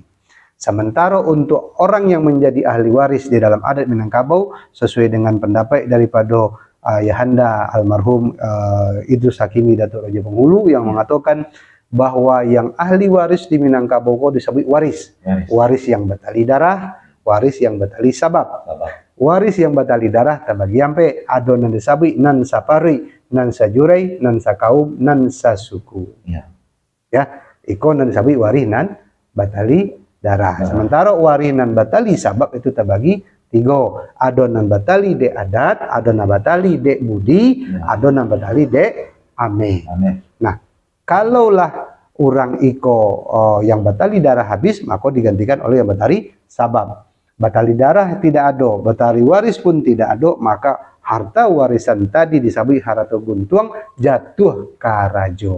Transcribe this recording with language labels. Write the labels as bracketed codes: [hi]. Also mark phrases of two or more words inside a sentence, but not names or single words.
[id] Sementara untuk orang yang menjadi ahli waris di dalam adat Minangkabau sesuai dengan pendapat daripada Ayahanda almarhum Idrus Hakimi Datuk Raja Penghulu yang mengatakan bahwa yang ahli waris di Minangkabau disebut waris. Waris yang bertali darah, waris yang bertali sabab. Waris yang bertali darah terbagi [min] ampe ada nan disebut nan sapari, nan sajurai, nan sakaum, nan sasuku. Ya, iko nan disebut waris nan bertali darah. [id] Sementara waris nan bertali sabab itu terbagi 3. [min] Adonan batali dek adat, adonan batali dek budi, adonan batali dek ame. [id] Nah, kalaulah orang iko yang batali darah habis, maka digantikan oleh yang batali sabab. Batali darah tidak ada, batali waris pun tidak ada, maka harta warisan tadi disebut harta [min] guntuang jatuh ke rajo.